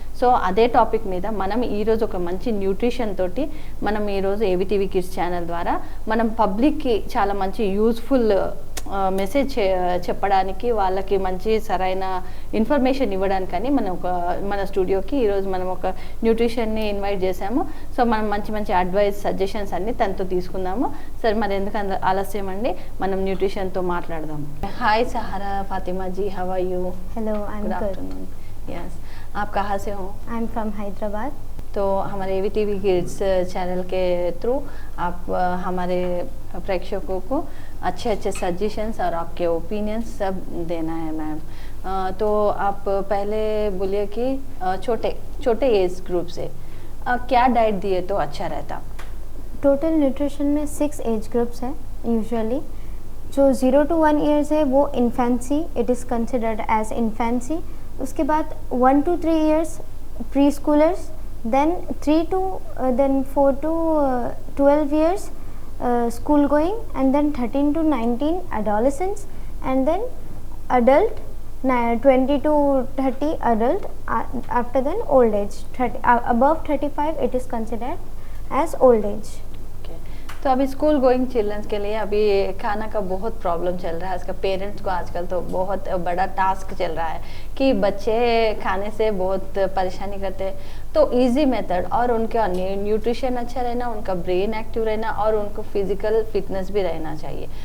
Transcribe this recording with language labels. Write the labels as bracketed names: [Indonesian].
[Telugu] So అదే topic మీద మనం ఈరోజు ఒక మంచి న్యూట్రిషన్ తోటి మనం ఈరోజు ఏవీటీవీ కిడ్స్ ఛానల్ ద్వారా మనం పబ్లిక్కి చాలా మంచి యూస్ఫుల్ మెసేజ్ చెప్పడానికి, వాళ్ళకి మంచి సరైన ఇన్ఫర్మేషన్ ఇవ్వడానికని మన స్టూడియోకి ఈరోజు మనం ఒక న్యూట్రిషన్ని ఇన్వైట్ చేసాము. సో మనం మంచి మంచి అడ్వైస్, సజెషన్స్ అన్ని తనతో తీసుకుందాము. సరే మరి ఎందుకు ఆలస్యం అండి, మనం న్యూట్రిషన్తో మాట్లాడదాము. [English] Hi Sahara Fatima ji, how are you? Hello, I am good. [Hindi] Yes, आप कहाँ से हो? [English] I am from Hyderabad. [Hindi] तो हमारे एवीटीवी किड्स चैनल के थ्रू आप हमारे प्रेक्षकों को अच्छे अच्छे सजेशंस और आपके ओपिनियंस सब देना है मैम. तो आप पहले बोलिए कि छोटे एज ग्रुप से क्या डाइट दिए तो अच्छा रहता? टोटल न्यूट्रिशन में 6 एज ग्रुप्स हैं यूजुअली. जो 0 to 1 ईयर्स है वो infancy, [English] It is considered as infancy. [Hindi] उसके बाद [English] 1 to 3 years pre schoolers, then 4 to 12 years school going, and then 13 to 19 adolescents, and then adult 20 to 30 adult. After then old age, above 35 it is considered as old age. [Hindi] तो अभी school going children's के लिए अभी खाना का बहुत problem चल रहा है. इसका पेरेंट्स को आजकल तो बहुत बड़ा टास्क चल रहा है कि बच्चे खाने से बहुत परेशानी करते हैं. तो इजी मेथड और उनका न्यूट्रिशन अच्छा रहना, उनका ब्रेन एक्टिव रहना और उनको फिजिकल फिटनेस भी रहना चाहिए.